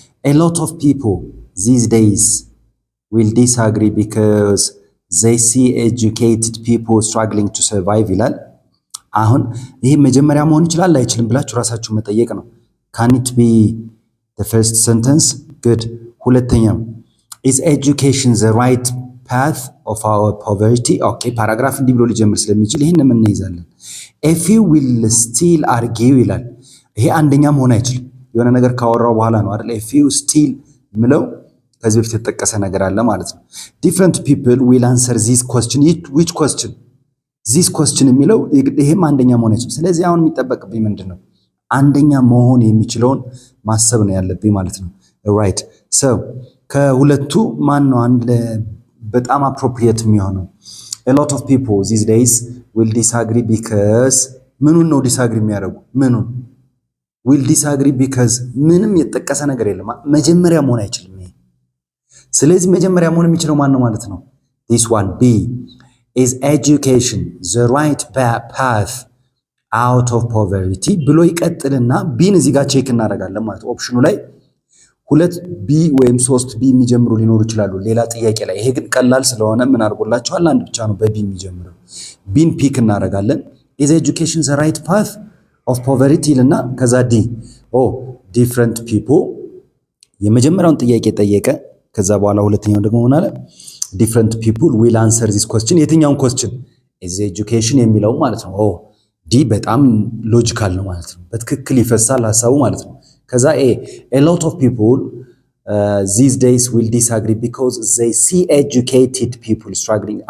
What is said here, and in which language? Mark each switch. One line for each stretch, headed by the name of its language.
English: a lot of people these days will disagree because they see educated people struggling to survive
Amharic: ይላል። አሁን ይሄ መጀመሪያ መሆን ይችላል አይችልም ብላችሁ ራሳችሁ መጠየቅ ነው።
English: can it be the first sentence? good.
Amharic: ሁለተኛው
English: is education the right path of our poverty?
Amharic: okay ፓራግራፍ እንዲህ ብሎ ሊጀምር ስለሚችል ይሄን ምን እንይዛለን?
English: a few will still argue
Amharic: ይላል። ይሄ አንደኛ መሆን አይችልም። የሆነ ነገር ካወራው በኋላ ነው አይደል?
English: a few still
Amharic: ምለው ከዚህ በፊት የተጠቀሰ ነገር አለ ማለት ነው።
English: different people will answer this question. which question? this question
Amharic: የሚለው ይሄም አንደኛ መሆን አይችልም። ስለዚህ አሁን የሚጠበቅብኝ ምንድነው? አንደኛ መሆን የሚችለውን ማሰብ ነው ያለብኝ ማለት ነው።
English: right so
Amharic: ከሁለቱ ማን ነው አንድ በጣም appropriate የሚሆነው?
English: a lot of people these days will disagree because
Amharic: ምኑን ነው
English: disagree
Amharic: የሚያደርጉ? ምኑን
English: will disagree because
Amharic: ምንም የተጠቀሰ ነገር የለም። መጀመሪያ መሆን አይችልም ይሄ። ስለዚህ መጀመሪያ መሆን የሚችለው ማን ነው ማለት ነው?
English: this one B is education the right path out of poverty
Amharic: ብሎ ይቀጥልና ቢን እዚህ ጋር ቼክ እናደርጋለን ማለት ኦፕሽኑ ላይ ሁለት ቢ ወይም ሶስት ቢ የሚጀምሩ ሊኖሩ ይችላሉ ሌላ ጥያቄ ላይ። ይሄ ግን ቀላል ስለሆነ ምን አድርጎላችኋል? አንድ ብቻ ነው በቢ የሚጀምረው። ቢን ፒክ እናደርጋለን።
English: is education the right path of poverty
Amharic: ልና ከዛ ዲ
English: different people
Amharic: የመጀመሪያውን ጥያቄ ጠየቀ። ከዛ በኋላ ሁለተኛው ደግሞ ምን አለ?
English: different people will answer this question.
Amharic: የትኛውን
English: question? is education
Amharic: የሚለው ማለት ነው። ዲ በጣም ሎጂካል ነው ማለት ነው። በትክክል ይፈሳል ሐሳቡ ማለት ነው። ከዛ
English: a lot of people these days will disagree because they see educated people struggling.